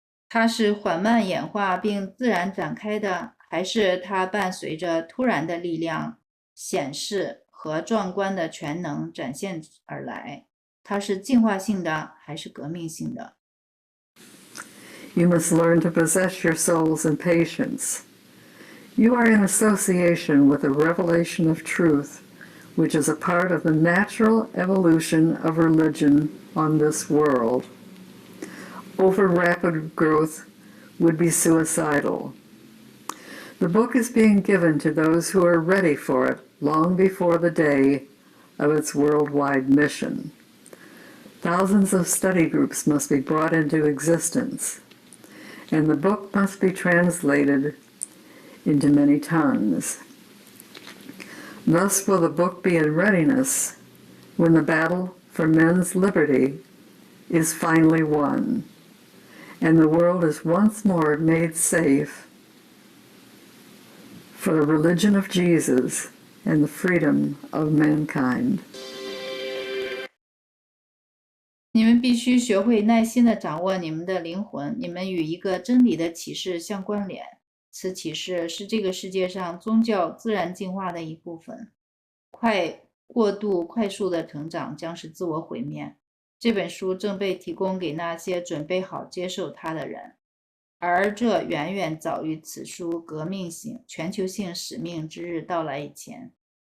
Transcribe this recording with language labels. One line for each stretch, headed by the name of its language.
Chinese: 它是缓慢演化并自然展开的，还是它伴随着突然的力量显示和壮观的全能展现而来？它是进化性的还是革命性的？
English: You must learn to possess your souls in patience. You are in association with a revelation of truth, which is a part of the natural evolution of religion on this world. Over rapid growth would be suicidal. The book is being given to those who are ready for it long before the day of its worldwide mission. Thousands of study groups must be brought into existence, and the book must be translated into many tongues. Thus will the book be in readiness when the battle for men's liberty is finally won, and the world is once more made safe for the religion of Jesus and the freedom of mankind.
Chinese: 你们必须学会耐心地掌握你们的灵魂，你们与一个真理的启示相关联。此启示是这个世界上宗教自然进化的一部分。过度快速的成长将是自我毁灭。这本书正被提供给那些准备好接受它的人，而这远远早于此书革命性、全球性使命之日到来以前。